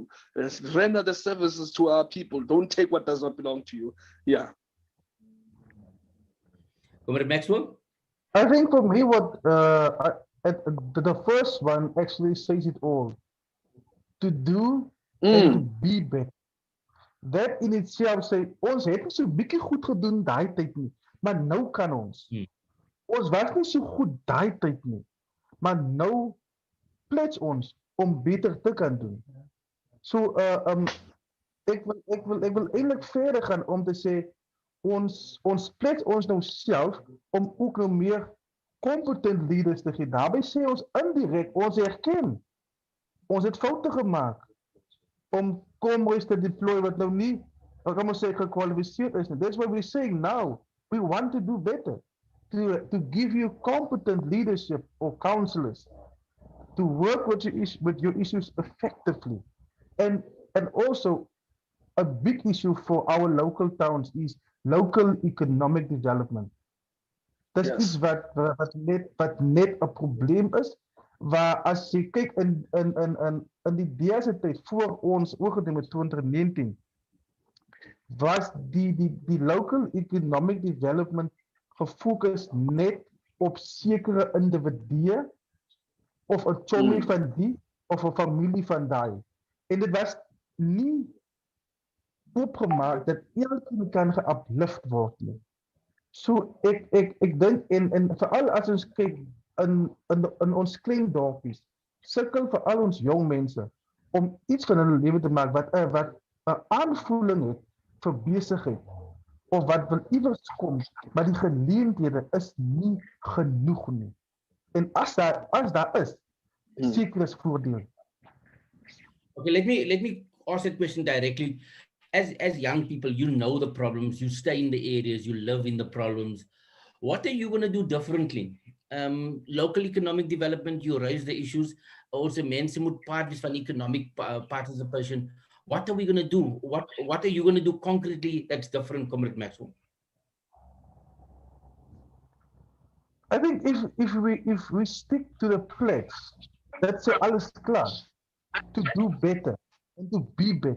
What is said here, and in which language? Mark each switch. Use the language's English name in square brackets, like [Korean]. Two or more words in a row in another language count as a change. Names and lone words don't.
[English] Render the services to our people. Don't take what does not belong to you. Yeah. Comrade Maxwell? I think for me, the first one actually says it all. To do and to be better. That in itself [Afrikaans] sê ons het nie so bietjie goed gedoen daai tyd nie, maar nou kan ons. Ons was nie so goed daai tyd nie, maar nou pledge ons om beter te kan doen. So ek wil eintlik verder gaan om te sê ons pledge ons nou self om ook nou meer [English] competent leaders [Afrikaans] te gee. Daarbey sê ons indirek ons erken ons het foute gemaak om comrades te deploy wat nou nie, kan ons sê, gekwalifiseerd is nie. [English] That's why we're saying now, we want to do better, to give you competent leadership or counselors, to work with your issues effectively. And also, a big issue for our local towns is local economic development. [Afrikaans] Dis iets wat net 'n probleem is, waar as jy kyk in die DEA tyd voor ons oorgeneem met 2019 was die [English] local economic development [Afrikaans] gefokus net op sekere individue of 'n chommy van die of 'n familie van daai, en dit was nie opgemaak dat elkeen kan ge-uplift word nie. So ek dink en veral as ons kyk in ons klein dorpies, sukkel vir al ons jong mense om iets van hulle lewe te maak wat 'n aanvoeling het vir besigheid of wat wil iewers kom, maar die geleenthede is nie genoeg nie. En as daar is, seker is voordeel. [English] Okay, let me ask that question directly. As young people, you know the problems, you stay in the areas, you live in the problems. What are you going to do differently? Local economic development, you raise the issues. Also, [Afrikaans] mense moet part wees van [English] economic participation. What are we going to do? What are you going to do concretely that's different, Comrade Maxwell? I think if we stick to the pledge, that's [Afrikaans] alles klaar, [English] to do better and to be better.